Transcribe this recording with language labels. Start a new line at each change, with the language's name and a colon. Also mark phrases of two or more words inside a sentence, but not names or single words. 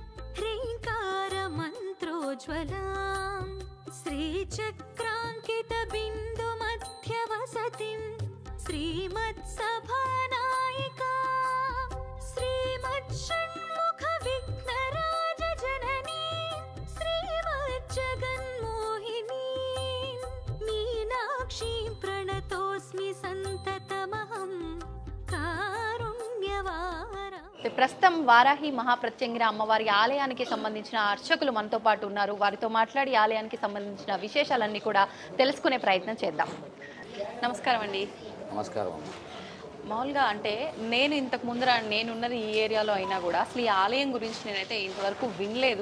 Sanskrit: ह्रीङ्कारमन्त्रोज्ज्वलां श्रीचक्राङ्कितबिन्दुमध्यवसतिं श्रीमत्सभानायिका श्रीमच्छण्मुखविघ्नराजजननी श्रीमज्जगन्मोहिनी मीनाक्षीं प्रणतोऽस्मि सन्ततमहं कारुण्यवारा.
Telugu: ప్రస్తుతం వారాహి మహాప్రత్యంగిర అమ్మవారి ఆలయానికి సంబంధించిన అర్చకులు మనతో పాటు ఉన్నారు. వారితో మాట్లాడి ఆలయానికి సంబంధించిన విశేషాలన్నీ కూడా తెలుసుకునే ప్రయత్నం చేద్దాం. నమస్కారం అండి. నమస్కారం. మామూలుగా అంటే నేను ఇంతకు ముందర నేనున్నది ఈ ఏరియాలో అయినా కూడా అసలు ఈ ఆలయం గురించి నేనైతే ఇంతవరకు వినలేదు.